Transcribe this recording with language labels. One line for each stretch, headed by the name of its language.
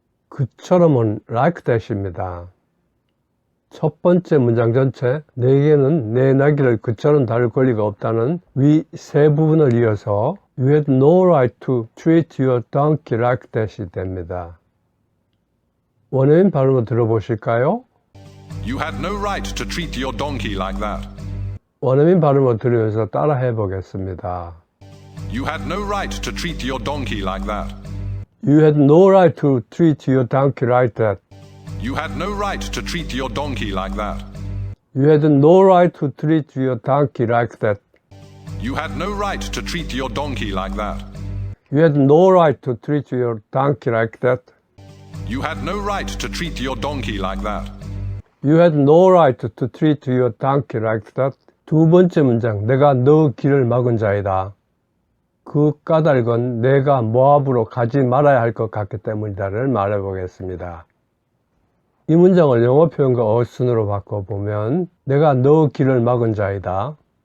Korean: 그처럼은
English: like that
Korean: 입니다. 첫 번째 문장 전체 내게는 내 나귀를 그처럼 다룰 권리가 없다는 위 세 부분을 이어서
English: You had no right to treat your donkey like that
Korean: 이 됩니다. 원어민 발음을 들어보실까요?
English: You had no right to treat your donkey like that.
Korean: 원어민 발음을 들으면서 따라 해보겠습니다.
English: You had no right to treat your donkey like that. You had no right to treat your donkey like that. You had no right to treat your donkey like that. You had no right to treat your donkey like that. You had no right to treat your donkey like that. You had no right to treat your donkey like that. You had no right to treat your donkey like that. You had no right to treat your donkey like that.
Korean: 두 번째 문장, 내가 너 길을 막은 자이다. 그 까닭은 내가 모압으로 가지 말아야 할 것 같기 때문이다를 말해보겠습니다. 이 문장을 영어 표현과 어순으로 바꿔보면 내가 너 길을 막은 자이다.